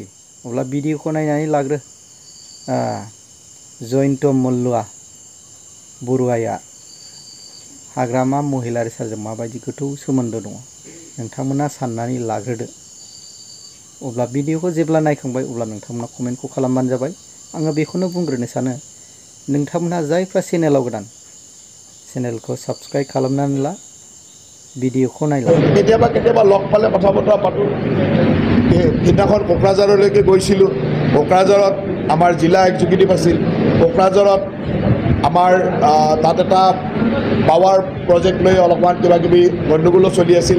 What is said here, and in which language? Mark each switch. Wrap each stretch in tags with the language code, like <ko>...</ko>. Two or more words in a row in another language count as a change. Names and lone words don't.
<brx>अब्ला भिडिअखौ नायनानै लाग्रो जयन्त मल्लुआ बरुवाया हाग्रामा महिलारि सारजों माबायदि गोथौ सोमोन्दो दङ नोंथांमोना साननानै लाग्रोदो। अब्ला भिडिअखौ जेब्ला नायखांबाय अब्ला नोंथांमोना कमेन्टखौ खालामबानो जाबाय। आङो बेखौनो बुंग्रोनो सानो, नोंथांमोनहा जायफ्रा चेनेलाव गोदान चेनेलखौ साबस्क्राइब खालामनानै ला, भिडिअखौ नायला।</brx> <as>কেতিয়াবা লগ পালে কথা বতৰা পাতোঁ। সিদিনাখন কোকৰাঝাৰলৈকে গৈছিলোঁ। কোকৰাঝাৰত আমাৰ জিলা এক্সিকিউটিভ আছিল। কোকৰাঝাৰত আমাৰ তাত এটা</as> <en>power project</en> <as>লৈ অলপমান কিবাকিবি গণ্ডগোলো চলি আছিল।</as>